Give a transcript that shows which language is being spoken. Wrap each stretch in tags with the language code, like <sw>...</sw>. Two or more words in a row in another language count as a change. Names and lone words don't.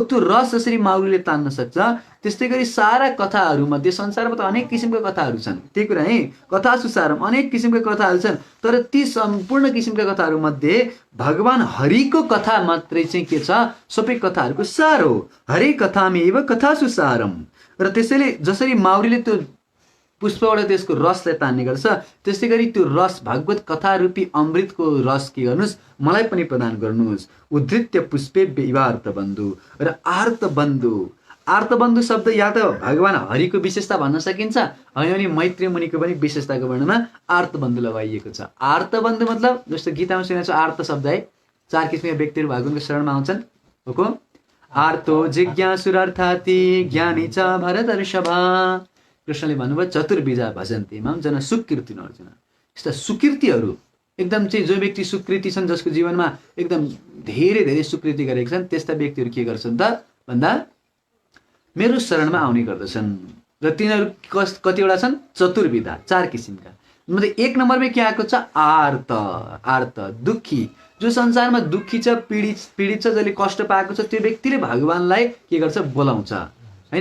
<ne>त्यो रस जसरी माउरीले तान्न सक्छ, त्यस्तै गरी सारा कथाहरूमध्ये संसारमा त अनेक किसिमका कथाहरू छन्, त्यही कुरा है,</ne> <sa>कथा सुसारम</sa> <ne>अनेक किसिमका कथाहरू छन्, तर ती सम्पूर्ण किसिमका कथाहरूमध्ये भगवान हरिको कथा मात्रै चाहिँ के छ, सबै कथाहरूको सार हो।</ne> <sa>हरे कथामेव कथा सुसारम।</sa> <ne>र त्यसैले जसरी माउरीले त्यो पुष्पबाट त्यसको रसलाई तान्ने गर्छ, त्यस्तै गरी त्यो रस भगवत कथा रूपी अमृतको रस के गर्नुहोस्, मलाई पनि प्रदान गर्नुहोस्।</ne> <sa>उद्धृत्य पुष्पेभ्य इवार्त बन्धु र आर्त बन्धु।</sa> <ne>आर्त बन्धु शब्द या त भगवान हरिको विशेषता भन्न सकिन्छ, होइन भने मैत्री मुनिको पनि विशेषताको वर्णनमा आर्त बन्धु लगाइएको छ। आर्त बन्धु मतलब जस्तो गीतामा सुनेको छ आर्त शब्द है, 4 किसिमका व्यक्तिहरू भगवानको शरणमा आउँछन्।</ne> <sa>हो को आर्तो जिज्ञासुरार्थाति ज्ञानी च भरतर्षभ।</sa> <ne>कृष्णले भन्नुभयो</ne> <sa>चतुर्विधा भजन्ते माम जना सुकृतिन अर्जुन।</sa> <ne>यस्ता सुकृतिहरू एकदम चाहिँ जो व्यक्ति सुकृति छन्, जसको जीवनमा एकदम धेरै धेरै सुकृति गरेका छन्, त्यस्ता व्यक्तिहरू के गर्छन् त भन्दा मेरो शरणमा आउने गर्दछन्। र तिनीहरू कतिवटा छन्, चतुर्विधा, 4 किसिमका। मतलब 1 नम्बरमा के आएको छ, आर्त। आर्त दुखी, जो संसारमा दुखी छ, पीडित छ, जसले कष्ट पाएको छ, त्यो व्यक्तिले भगवानलाई के गर्छ, बोलाउँछ हैन।</ne>